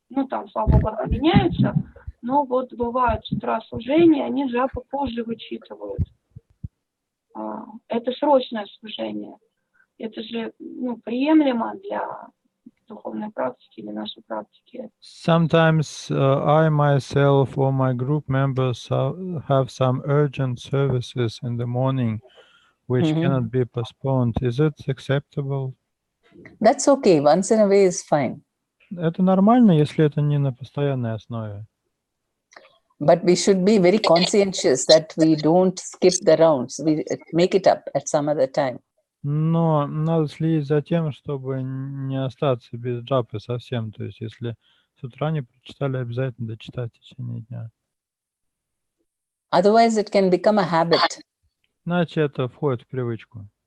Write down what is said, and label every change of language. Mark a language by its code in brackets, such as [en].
[ru] Там, слава Богу, меняются, но вот бывают с утра служения, они джапу позже вычитывают. Это срочное служение. Это же приемлемо для духовной практики, для нашей практики. [en] Sometimes I myself or my group members have some urgent services in the morning which cannot be postponed. Is it acceptable? That's okay. Once in a way is fine. [ru] Это нормально, если это не на постоянной основе. [en] But we should be very conscientious that we don't skip the rounds. We make it up at some other time. [ru] Но надо следить за тем, чтобы не остаться без джапы совсем. То есть, если с утра не прочитали, обязательно дочитать в течение дня. [en] Otherwise, it can become a habit. [ru] Иначе это входит в привычку.